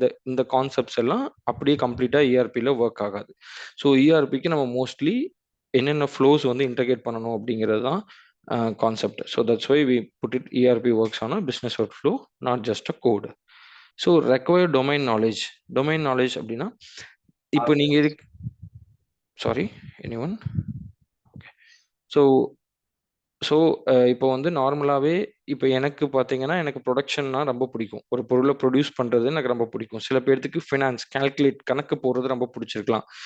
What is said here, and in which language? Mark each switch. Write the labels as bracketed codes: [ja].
[ta] இந்த கான்செப்ட்ஸ் எல்லாம் அப்படியே கம்ப்ளீட்டாக இஆர்பியில் ஒர்க் ஆகாது. ஸோ இஆர்பிக்கு நம்ம மோஸ்ட்லி என்னென்ன ஃப்ளோஸ் வந்து இன்டகிரேட் பண்ணணும் அப்படிங்கிறது தான் concept. [en] So that's why we put it ERP works on a business workflow, not just a code. So require domain knowledge. [ta] Domain knowledge அப்படின்னா இப்போ நீங்க சாரி எனிஒன் ஓகே. ஸோ இப்போ வந்து நார்மலாகவே இப்போ எனக்கு பார்த்தீங்கன்னா எனக்கு ப்ரொடக்ஷன்னா ரொம்ப பிடிக்கும். ஒரு பொருளை ப்ரொடியூஸ் பண்ணுறது எனக்கு ரொம்ப பிடிக்கும். சில பேர்த்துக்கு ஃபினான்ஸ் கால்குலேட் கணக்கு போடுறது ரொம்ப பிடிச்சிருக்கலாம்.